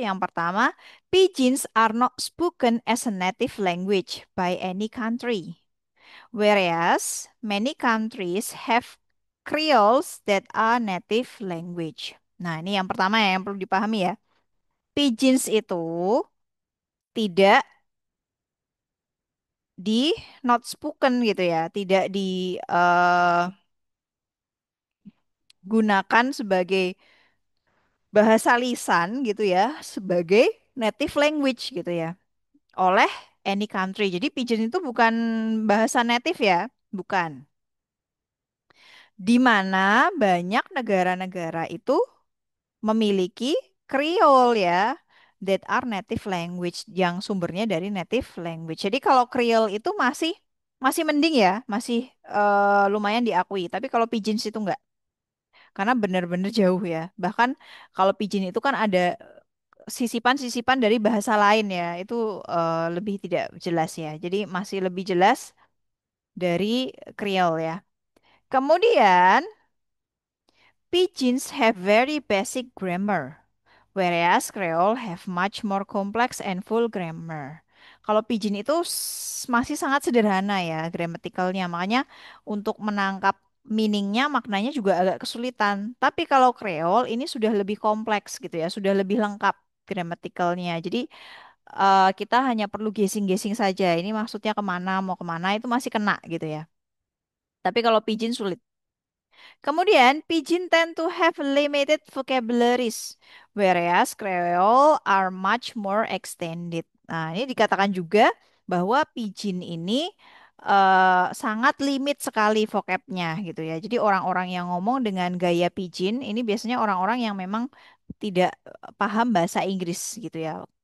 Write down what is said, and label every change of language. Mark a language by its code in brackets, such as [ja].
[en] Yang pertama, Pidgins are not spoken as a native language by any country, whereas many countries have Creoles that are native language. [id] Nah, ini yang pertama ya, yang perlu dipahami ya. Pidgins itu tidak di [en] not spoken [id] gitu ya, tidak digunakan sebagai bahasa lisan gitu ya, sebagai native language gitu ya, oleh [en] any country. [id] Jadi pidgin itu bukan bahasa native ya, bukan. Di mana banyak negara-negara itu memiliki Creole ya, [en] that are native language [id] yang sumbernya dari native language. Jadi kalau Creole itu masih masih mending ya, masih lumayan diakui. Tapi kalau Pidgins itu enggak, karena benar-benar jauh ya. Bahkan kalau Pidgin itu kan ada sisipan-sisipan dari bahasa lain ya, itu lebih tidak jelas ya. Jadi masih lebih jelas dari Creole ya. [en] Kemudian Pidgins have very basic grammar, whereas Creole have much more complex and full grammar. [id] Kalau Pidgin itu masih sangat sederhana ya gramatikalnya, makanya untuk menangkap meaningnya, maknanya juga agak kesulitan. Tapi kalau Creole ini sudah lebih kompleks gitu ya, sudah lebih lengkap gramatikalnya. Jadi kita hanya perlu guessing-guessing saja. Ini maksudnya kemana, mau kemana itu masih kena gitu ya. Tapi kalau Pidgin sulit. [en] Kemudian, Pidgin tend to have limited vocabularies, whereas Creole are much more extended. [id] Nah, ini dikatakan juga bahwa Pidgin ini sangat limit sekali vocabnya gitu ya. Jadi orang-orang yang ngomong dengan gaya Pidgin ini biasanya orang-orang yang memang tidak paham bahasa Inggris gitu ya.